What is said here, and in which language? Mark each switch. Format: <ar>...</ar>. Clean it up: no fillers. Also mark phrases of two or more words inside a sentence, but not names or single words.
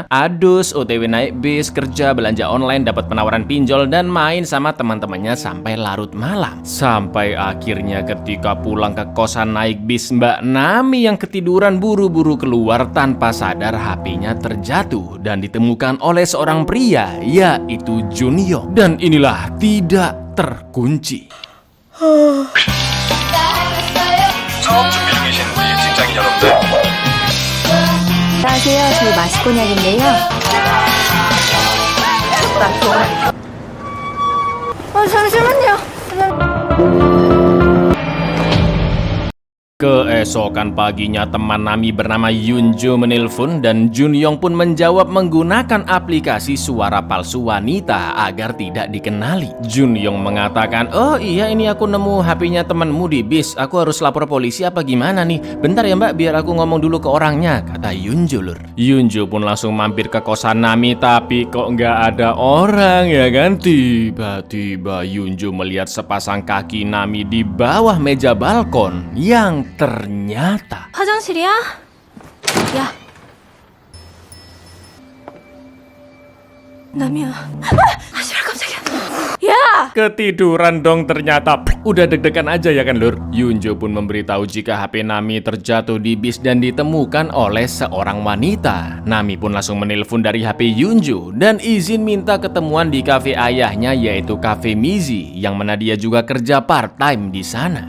<id>Adus, OTW naik bis, kerja, belanja online, dapat penawaran pinjol, dan main sama teman-temannya sampai larut malam. Sampai akhirnya ketika pulang ke kosan naik bis, Mbak Nami yang ketiduran buru-buru keluar tanpa sadar HP-nya terjatuh dan ditemukan oleh seorang pria, yaitu Junyong. Dan inilah tidak terkunci.</id> <ko>처음 준비 중이신 우리 직장인 여러분들. 안녕하세요. 저희 마스코냑인데요. 잠시만요.</ko> <id>Keesokan paginya teman Nami bernama Yunjo menelpon dan Junyong pun menjawab menggunakan aplikasi suara palsu wanita agar tidak dikenali. Junyong mengatakan, "Oh iya, ini aku nemu HP-nya temanmu di bis. Aku harus lapor polisi apa gimana nih? Bentar ya mbak, biar aku ngomong dulu ke orangnya," kata Yunjo Lur. Yunjo pun langsung mampir ke kosan Nami, tapi kok nggak ada orang ya kan? Tiba-tiba Yunjo melihat sepasang kaki Nami di bawah meja balkon yang ternyata</id> <ko>화장실이야? 야. 남이야. 씨발 깜짝이야. 야!</ko> <id>ketiduran dong ternyata. Udah deg-degan aja ya kan Lur. Yunjo pun memberitahu jika HP Nami terjatuh di bis dan ditemukan oleh seorang wanita. Nami pun langsung menelpon dari HP Yunjo dan izin minta ketemuan di kafe ayahnya, yaitu Cafe Mizi, yang mana dia juga kerja part-time di sana.</id>